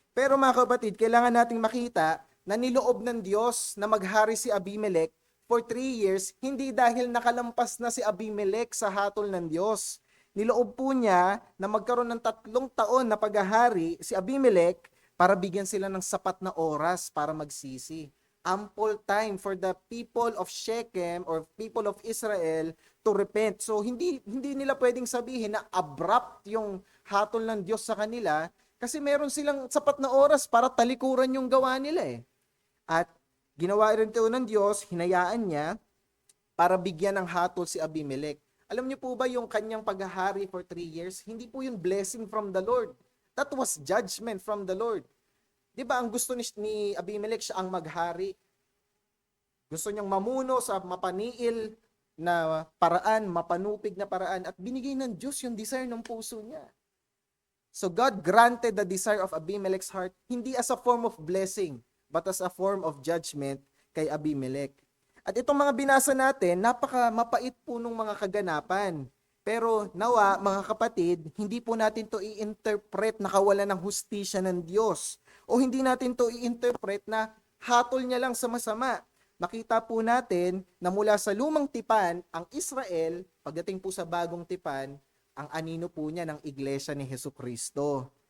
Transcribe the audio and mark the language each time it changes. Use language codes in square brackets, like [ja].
[tl] Pero mga kapatid, kailangan nating makita na niloob ng Diyos na maghari si Abimelech [en] for 3 years, [tl] hindi dahil nakalampas na si Abimelech sa hatol ng Diyos. Niloob po niya na magkaroon ng 3 taon na paghahari si Abimelech para bigyan sila ng sapat na oras para magsisi. [en] Ample time for the people of Shechem or people of Israel to repent. [tl] So hindi nila pwedeng sabihin na abrupt yung hatol ng Diyos sa kanila kasi meron silang sapat na oras para talikuran yung gawa nila eh. At ginawa rin ito ng Diyos, hinayaan niya para bigyan ng hatol si Abimelech. Alam niyo po ba yung kanyang paghahari [en] for 3 years? [tl] Hindi po yung [en] blessing from the Lord. That was judgment from the Lord. [tl] Di ba ang gusto ni Abimelech siya ang maghari? Gusto niyang mamuno sa mapaniil na paraan, mapanupig na paraan at binigay ng Diyos yung desire ng puso niya. [en] So God granted the desire of Abimelech's heart [tl] hindi [en] as a form of blessing but as a form of judgment [tl] kay [en] Abimelech. [tl] At itong mga binasa natin, napaka mapait po nung mga kaganapan. Pero nawa, mga kapatid, hindi po natin to i-interpret na kawalan ng hustisya ng Diyos. O hindi natin to i-interpret na hatol niya lang sa masama. Makita po natin na mula sa lumang tipan, ang Israel, pagdating po sa bagong tipan, ang anino po niya ng iglesia ni Jesucristo.